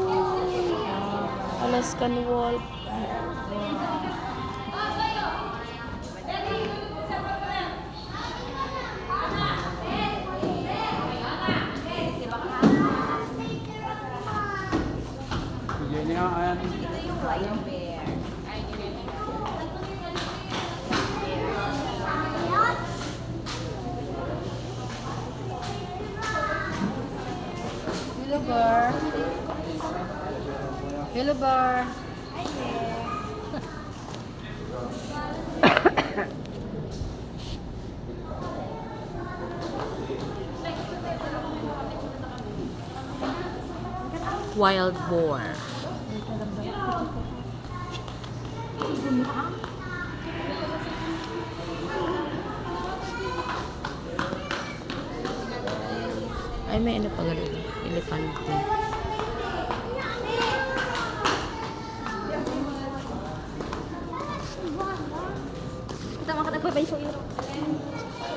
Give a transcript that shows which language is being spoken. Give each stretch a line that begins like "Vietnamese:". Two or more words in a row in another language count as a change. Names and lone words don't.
English: Alaskan wolf.
Filipino: Ito yung
English: lion bear. Hello, bear. Hello, bear. Hi there. Wild boar.
Filipino: Ay, may ano pa ganun. Elefante.
Malay: Kita makan apa bayi so